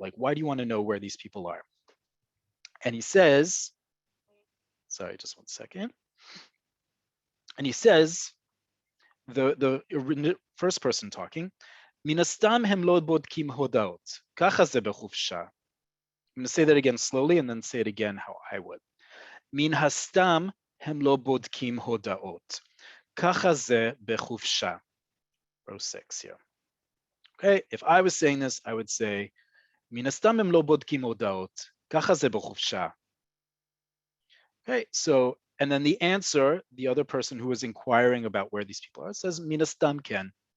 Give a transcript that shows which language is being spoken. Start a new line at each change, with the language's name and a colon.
English: Like, why do you want to know where these people are? And he says, sorry, just one second. And he says, the first person talking,
Hebrew: מן הסתם הם לא בודקים הודעות. ככה זה בחופשה.
English: I'm going to say that again slowly and then say it again how I would.
Hebrew: מן הסתם הם לא בודקים הודעות. ככה זה בחופשה.
English: Row 6 here. Okay, if I was saying this, I would say,
Hebrew: מן הסתם הם לא בודקים הודעות. ככה זה בחופשה.
English: Okay, so, and then the answer, the other person who is inquiring about where these people are, says,
Hebrew: מן הסתם כן.